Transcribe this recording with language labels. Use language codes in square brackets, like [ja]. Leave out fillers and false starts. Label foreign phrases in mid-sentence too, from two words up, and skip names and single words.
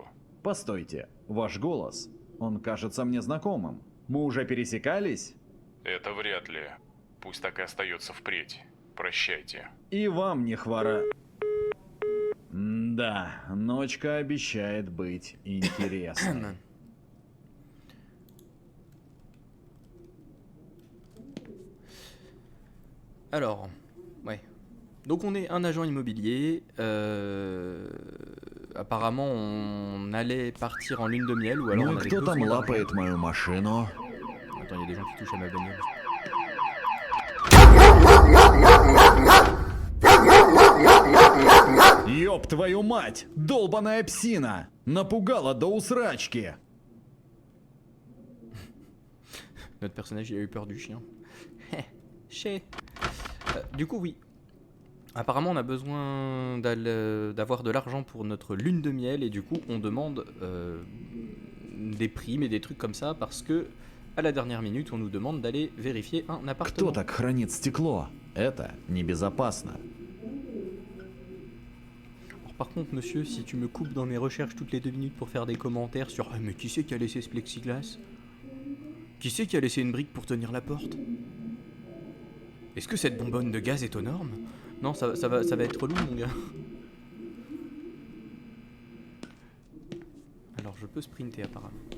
[ru] Постойте, ваш голос. Он кажется мне знакомым. Мы уже пересекались? Это вряд ли. Пусть так и остается впредь. Прощайте. И вам не хвора... Да, ночка обещает быть интересной. [fr] Alors, ouais. Donc on est un agent immobilier. Apparemment, on allait partir en lune de miel ou alors [ru] Ну [fr] on [ru] и [fr] avait [ru] кто там [fr] besoin [ru] лапает мою машину? [fr] d'argent. Attends, il y a des gens qui touchent à ma bagnole. [ru] Ёб твою мать! Долбаная псина! Напугала до усрачки! [fr] Notre personnage, il a eu peur du chien. Chez. Du coup, oui. Apparemment, on a besoin d'avoir de l'argent pour notre lune de miel et du coup, on demande des primes et des trucs comme ça parce que à la dernière minute, on nous demande d'aller vérifier un [ru] Кто [fr] appartement. [ru] так хранит стекло? Это небезопасно. [fr] Alors, par contre, monsieur, si tu me coupes dans mes recherches toutes les 2 minutes pour faire des commentaires sur mais qui c'est qui a laissé ce plexiglas? Qui c'est qui a laissé une brique pour tenir la porte? Est-ce que cette bonbonne de gaz est aux normes? Non, ça va être relou, mon gars. Alors, je peux sprinter apparemment.